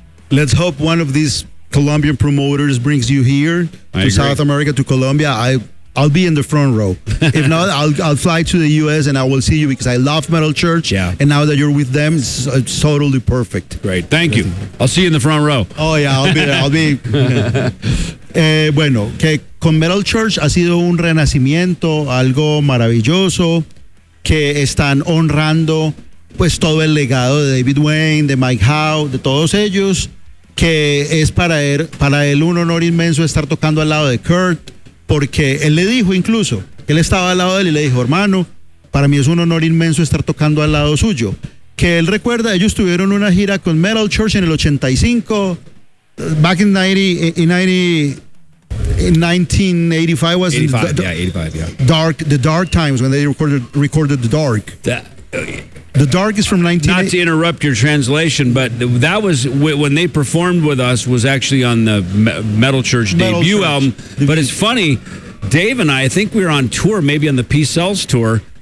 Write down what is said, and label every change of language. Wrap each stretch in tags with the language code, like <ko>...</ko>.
<en>Let's hope one of these Colombian promoters brings you here to South America, to Colombia. I'll be in the front row. If not, I'll fly to the U.S. and I will see you because I love Metal Church. Yeah. And now that you're with them, it's totally perfect. Great. Thank you. I'll see you in the front row. Oh, yeah. I'll be there. I'll be...</en> <es>bueno, que con Metal Church ha sido un renacimiento, algo maravilloso, que están honrando pues todo el legado de David Wayne, de Mike Howe, de todos ellos, que es para él un honor inmenso estar tocando al lado de Kurt, porque él le dijo incluso, él estaba al lado de él y le dijo, hermano, para mí es un honor inmenso estar tocando al lado suyo. Que él recuerda, ellos tuvieron una gira con Metal Church en el 85,</es> <en>back in 1985 was 85, the Dark, the Dark Times when they recorded The Dark. The Dark is from 19. Not to interrupt your translation, but that was when they performed with us, was actually on the Metal Church debut album. But it's funny, Dave and I think we were on tour, maybe on the P-Cells tour.</en>